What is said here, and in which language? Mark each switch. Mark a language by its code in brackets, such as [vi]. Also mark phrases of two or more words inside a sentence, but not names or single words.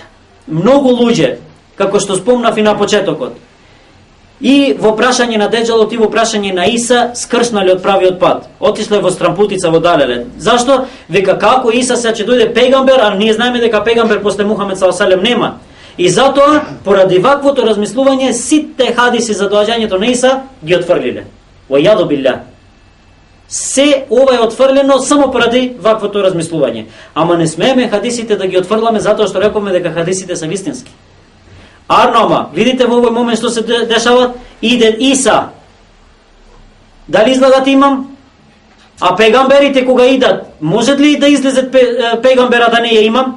[mk] Многу луѓе, како што спомнав и на почетокот, и во прашање на Деџалот и во прашање на Иса, скршнале од правиот пат. Отишле во стрампутица, во далеле. Зашто? Вика како Иса се ќе дојде пегамбер, а ние знаеме дека пегамбер после Мухамед ﷺ нема. И затоа, поради ваквото размислување, сите хадиси за доаѓањето на Иса ги отфрлиле. [ar] والعياذ بالله. [mk] Се ова е отфрлено само поради ваквото размислување. Ама не смееме хадисите да ги отфрламе затоа што рековме дека хадисите се вистински. Арнома, видите во овој момент што се дешава, иде Иса. Дали излагат имам? А пегамберите кога идат, можат ли да излезат пегамбера да не е имам?